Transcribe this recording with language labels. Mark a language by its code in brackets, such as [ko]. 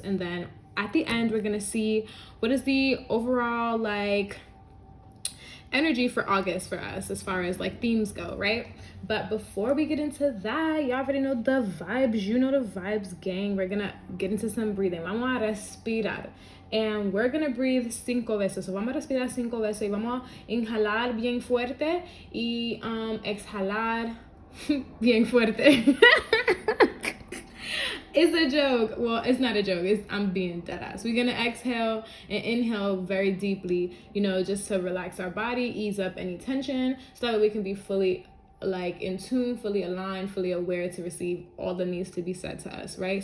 [en] And then at the end, we're gonna see what is the overall energy for August for us as far as themes go, right? But before we get into that, y'all already know the vibes. You know the vibes, gang. We're gonna get into some breathing. [es] Vamos a respirar. [en] And we're gonna breathe 5 veces. [es] So vamos a respirar 5 veces y vamos a inhalar bien fuerte y exhalar bien fuerte. [en] It's a joke. Well, it's not a joke. I'm being dead ass. We're gonna exhale and inhale very deeply, just to relax our body, ease up any tension, so that we can be fully in tune, fully aligned, fully aware to receive all that needs to be said to us, right?